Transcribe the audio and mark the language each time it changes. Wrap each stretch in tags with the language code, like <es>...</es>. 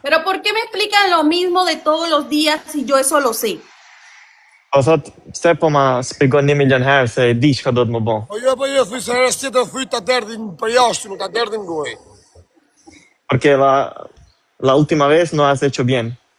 <es>Pero ¿por qué me explican lo mismo de todos los días si yo eso lo sé?</es> <sq>Po thot, pse po ma shpjegon 1 milion herë se e di çka do të më bën. Po jo, thuj se herës tjetër thuj ta derdhin për jashtë, nuk ta derdhin goj.</sq> <es>Porque la última vez no has hecho bien.</es>